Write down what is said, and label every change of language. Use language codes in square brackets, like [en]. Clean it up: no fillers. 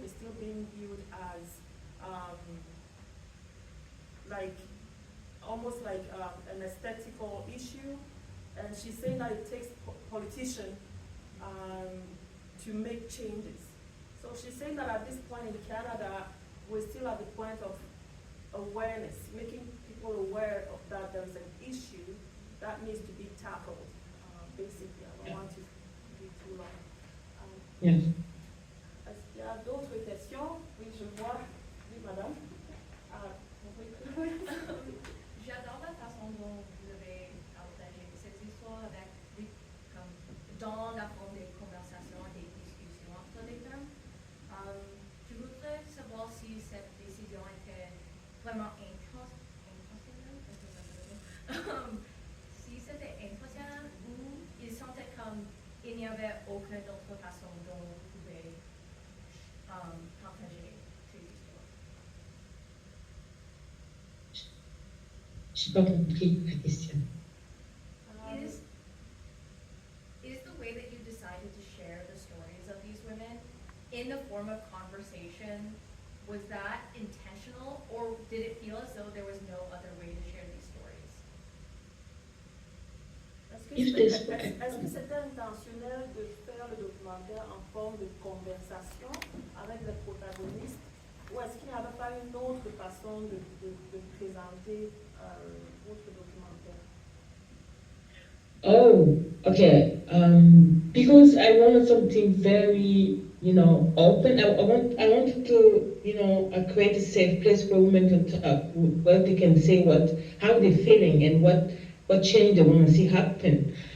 [en] It's still being viewed as like almost like an aesthetical issue, and she's saying that it takes politicians to make changes. So she's saying that at this point in Canada, we're still at the point of awareness, making people aware of that there's an issue that needs to be tackled. Basically, I don't want to be too long. Yes. [fr] Est-ce qu'il y a d'autres questions? Oui, je vois. Oui, madame. Oui. J'adore la façon dont vous avez partagé cette histoire avec, comme, dans la forme des conversations et des discussions entre les femmes. Je voudrais savoir si cette décision était vraiment intentionnelle, si c'était intentionnel ou ils sentaient comme il n'y avait aucune autre façon dont vous pouvez partager ces histoires. Je n'ai pas compris la question. [en] Is the way that you decided to share the stories of these women in the form of conversation, was that intentional, or did it feel as though there was no other way to share these stories? [fr] Est-ce que c'était intentionnel de faire le documentaire en forme de conversation avec les protagonistes, ou est-ce qu'il n'y avait pas une autre façon de présenter votre documentaire? [en] Oh, okay. Because I wanted something very, open. I wanted to, create a safe place where women can talk, where they can say how they're feeling and what change they want to see happen.